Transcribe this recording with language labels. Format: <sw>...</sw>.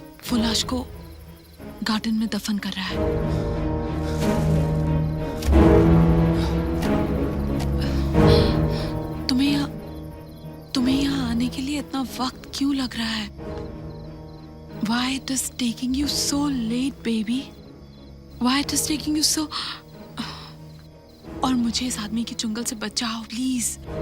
<hi>वो लाश को गार्डन में दफन कर रहा है। तुम्हें यहाँ आने के लिए इतना वक्त क्यों लग रहा है?</hi> <en>Why it is taking you so late, baby? Why it is taking you so?</en> <hi>और मुझे इस आदमी की चुंगल से बचाओ प्लीज।</hi>